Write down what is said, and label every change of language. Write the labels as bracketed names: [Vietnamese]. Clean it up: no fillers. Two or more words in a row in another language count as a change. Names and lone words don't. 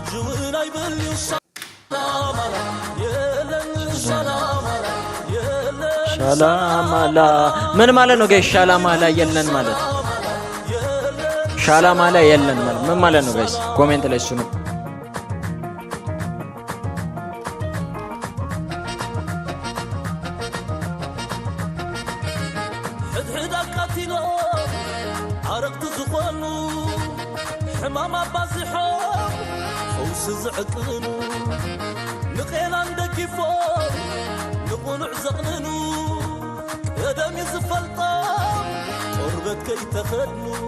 [Amharic] ውናይ ብልዩ ሻላማላ የለን ሻላማላ የለን ሻላማላ ምን ማለት ነው ጋይስ? ሻላማላ የለን ማለት ሻላማላ የለን ማለት ምን ማለት ነው ጋይስ? ኮሜንት ላይ እሱ ነው። [Tigrinya] ሕድሕድ ኣቃቲሎ ኣረግቲ ዝኾኑ ሕማም ኣባዚሖም ፈውሲ ዝዕቅኑ ንኼናን ደጊፎም ንቑኑዕ ዘቕንኑ ቀደም እዩ ዝፈልጦም ቆርበት ከይተኸድኑ